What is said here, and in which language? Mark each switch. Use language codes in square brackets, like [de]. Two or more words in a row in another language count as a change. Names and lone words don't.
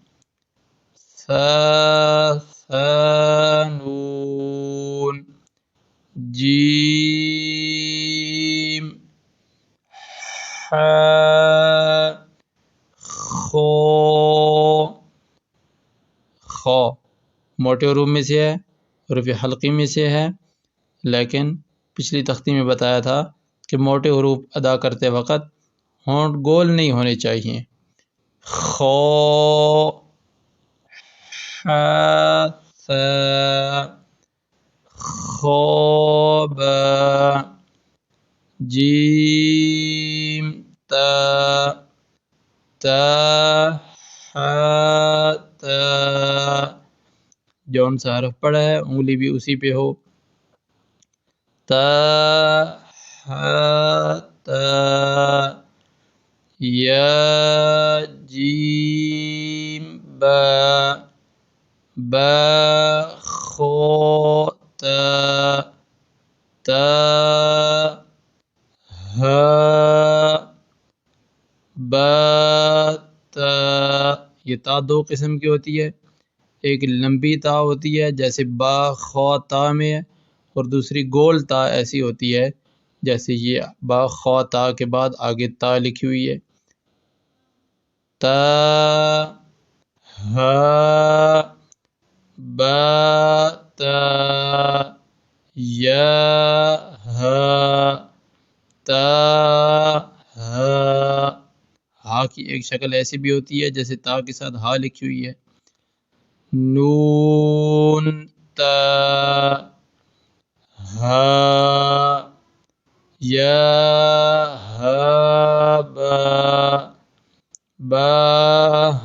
[ur] ثا نون جیم ح خو موٹے حروف میں سے ہے، حروف حلقی میں سے ہے، لیکن پچھلی تختی میں بتایا تھا کہ موٹے حروف ادا کرتے وقت ہونٹ گول نہیں ہونے چاہیے۔ خو ح ثا خوب جیم تا ح تا، جون سا حرف پڑا ہے انگلی بھی اسی پہ ہو۔ تا ح تا یا جیم با با خو تا ہا با تا۔ یہ تا دو قسم کی ہوتی ہے، ایک لمبی تا ہوتی ہے جیسے با خو تا میں ہے، اور دوسری گول تا ایسی ہوتی ہے جیسے یہ با خو تا کے بعد آگے تا لکھی ہوئی ہے۔ تا ہا با تا یا ہا تا ہا۔ ہا کی ایک شکل ایسی بھی ہوتی ہے جیسے تا کے ساتھ ہا لکھی ہوئی ہے۔ نون تا ہا یا ہا با با